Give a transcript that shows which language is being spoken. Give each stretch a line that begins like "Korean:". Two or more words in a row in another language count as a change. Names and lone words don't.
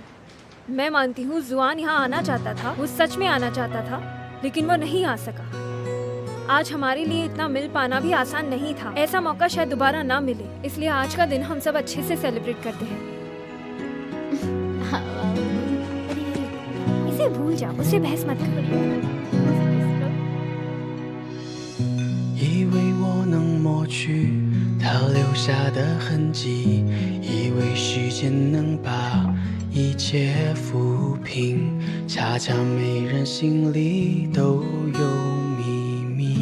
Hindi: मैं मानती हूँ जुआन यहाँ आना चाहता था, वो सच में आना चाहता था, लेकिन वो नहीं आ सका। आज हमारे लिए इतना मिल पाना भी आसान नहीं था। ऐसा मौका शायद दोबारा ना मिले, इसलिए आज का दिन हम सब अच्छे से सेलिब्रेट करते हैं। इसे भूल जाओ, उससे बहस मत करो।
Chinese: 以为我能抹去他留下的痕迹，以为时间能把一切抚平，恰恰每人心里都有秘密。